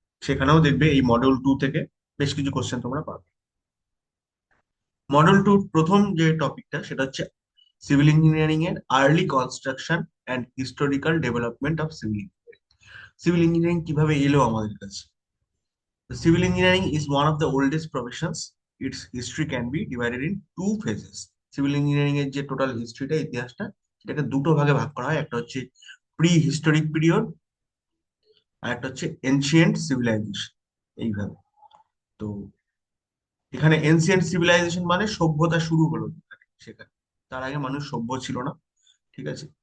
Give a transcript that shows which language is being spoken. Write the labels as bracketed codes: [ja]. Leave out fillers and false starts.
[bn] সেখানেও দেখবে এই মডেল 2 থেকে বেশ কিছু কোশ্চেন তোমরা পাবে। মডেল 2 প্রথম যে টপিকটা সেটা হচ্ছে সিভিল ইঞ্জিনিয়ারিং এর early construction and historical development of civil engineering. Civil engineering কিভাবে এলো আমাদের কাছে। [en] Civil engineering is one of the oldest professions. Its history can be divided in two phases. [bn] Civil engineering এর যে টোটাল হিস্ট্রিটা, ইতিহাসটা, সেটাকে দুটো ভাগে ভাগ করা হয়। একটা হচ্ছে প্রি হিস্টোরিক পিরিয়ড, আর একটা হচ্ছে এনশিয়েন্ট সিভিলাইজেশন। এইভাবে। তো এখানে এনশিয়েন্ট সিভিলাইজেশন মানে সভ্যতা শুরু হলো যেখানে, সেখানে তার আগে মানুষ সভ্য ছিল না। ঠিক আছে।